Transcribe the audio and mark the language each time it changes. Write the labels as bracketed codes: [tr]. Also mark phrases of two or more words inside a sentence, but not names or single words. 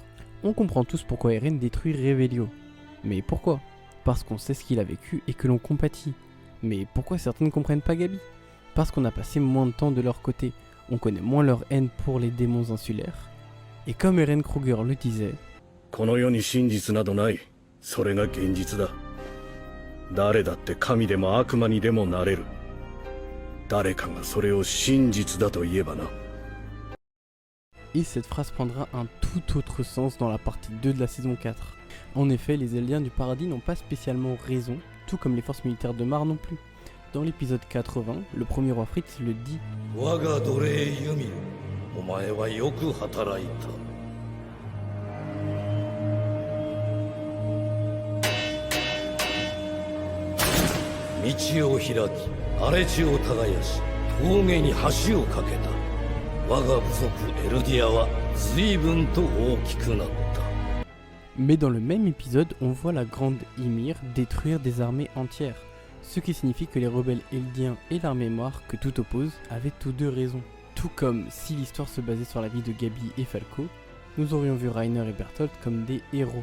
[fr] On comprend tous pourquoi Eren détruit Revelio. Mais pourquoi? Parce qu'on sait ce qu'il a vécu et que l'on compatit. Mais pourquoi certains ne comprennent pas Gabi? Parce qu'on a passé moins de temps de leur côté, on connaît moins leur haine pour les démons insulaires. Et comme Eren Kruger le disait, [ja] この世に真実などない。それが現実だ。誰だって神でも悪魔にでもなれる。誰かがそれを真実だと言えばな。 [fr] et cette phrase prendra un tout autre sens dans la partie 2 de la saison 4. En effet, les Eldiens du paradis n'ont pas spécialement raison, tout comme les forces militaires de Mar non plus. Dans l'épisode 80, le premier roi Fritz le dit, [ja] 我が奴隷ユミル、お前はよく働いた。道を開き、荒れ地を耕し、峠に橋を架けた。我が部族エルディアは随分と大きくなった。 [fr] Mais dans le même épisode, on voit la grande Ymir détruire des armées entières, ce qui signifie que les rebelles Eldiens et l'armée Mar que tout oppose avaient tous deux raison. Tout comme si l'histoire se basait sur la vie de Gabi et Falco, nous aurions vu Reiner et Bertholdt comme des héros.